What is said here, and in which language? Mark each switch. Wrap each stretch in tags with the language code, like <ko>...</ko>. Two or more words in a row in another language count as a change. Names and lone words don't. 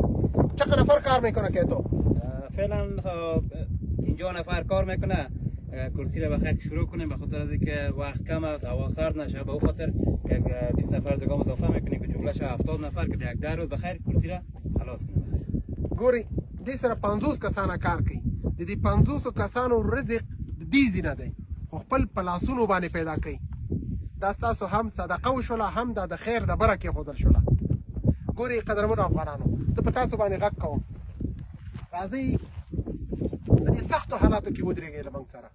<fa>چقدر نفر کار میکنه که تو؟ فعلا اینجا نفر کار میکنه. کرسی رو بخیر شروع کنیم، به خاطر از اینکه وقت کم است، هوا سرد نشه، به خاطر یک 20 نفر دیگه اضافه میکنیم که جمله شه 70 نفر که یک 10 روز بخیر کرسی را خلاص کنیم.</fa> <ps>ګوري دې سره 50 کسانه کار کوي، د دې 50 کسانو رزق د دې ځینه دی خو خپل په لاسونو باندې پیدا کوي. دا ستاسو هم صدقه وشوله، هم دا د خیر ډبره کېښودل شوله. ګوري قدرمنو افغانانو، زه په تاسو باندې غږ کوم، راځئ د دې سختو حالاتو کې ودرېږئ له موږ سره.</ps>